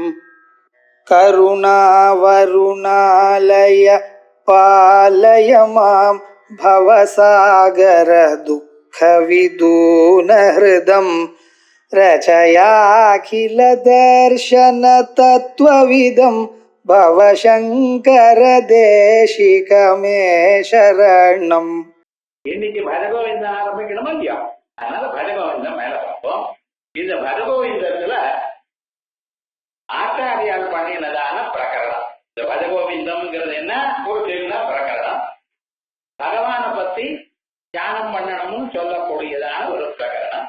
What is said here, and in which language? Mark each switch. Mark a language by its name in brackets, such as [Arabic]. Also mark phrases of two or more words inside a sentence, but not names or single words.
[Sanskrit] करुणावरुणालय पालय मां भवसागर दुःखविदूनहृदं रचयाखिल दर्शन तत्त्वविदं भवशङ्कर देशिकमे शरणम्. [Tamil] இன்னைக்கு பரகோவிந்தம் ஆரம்பிக்கணுமா இல்லையா? அதனால பரகோவிந்தம் மேல பார்ப்போம். இந்த பரகோவிந்தத்துல ஆச்சாரியால் பண்ணினதான பிரகரணம். இந்த பரகோவிந்தம்ங்கிறது என்ன? ஒரு சின்ன பிரகரணம். பகவானை பத்தி தியானம் பண்ணணும்னு சொல்லக்கூடியதான ஒரு பிரகரணம்.